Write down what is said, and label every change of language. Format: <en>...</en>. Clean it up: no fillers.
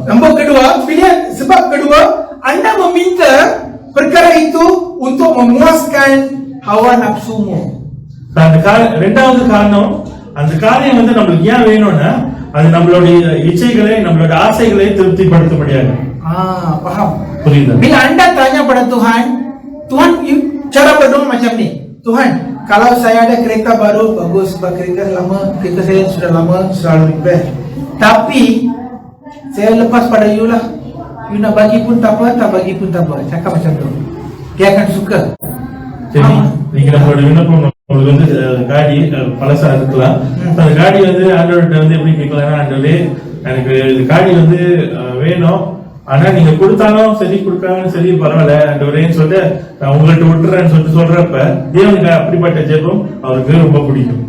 <ms>Nombor kedua, pilihan sebab kedua, anda meminta perkara itu untuk memuaskan hawa nafsumu.</ms> <ta>ரெண்டாவது காரணம், அந்த காரியம் வந்து நம்மளுக்கு ஏன் வேணும்னா அது நம்மளுடைய இச்சைகளை நம்மளுடைய ஆசைகளை திருப்திப்படுத்த முடியாது.</ta> <ms>Faham?</ms> <ta>புரியுது?</ta> <ms>Bila anda tanya pada Tuhan, Tuhan cara berdoa macam ni. Tuhan, kalau saya ada kereta baru bagus, sebab kereta lama, kereta saya sudah lama selalu repair. Tapi saya lepas pada you lah. You nak bagi pun tak apa, tak bagi pun tak apa. Cakap macam tu. Dia akan suka.</ms> <ta>சரி, நீங்க நம்மளோட விண்ணப்பம் உங்களுக்கு வந்து காடி பழசா இருக்கலாம். அந்த காடி வந்து ஆண்டவர்கிட்ட வந்து எப்படி கேட்கலாம், ஆண்டவரே எனக்கு இந்த காடி வந்து வேணும், ஆனா நீங்க கொடுத்தாலும் சரி கொடுக்காலும் சரி பரவாயில்ல ஆண்டவரேன்னு சொல்லிட்டு நான் உங்கள்கிட்ட விட்டுறேன்னு சொல்லிட்டு சொல்றப்ப தேவனுக்கு அப்படிப்பட்ட ஜெபம் அவருக்கு ரொம்ப பிடிக்கும்.</ta>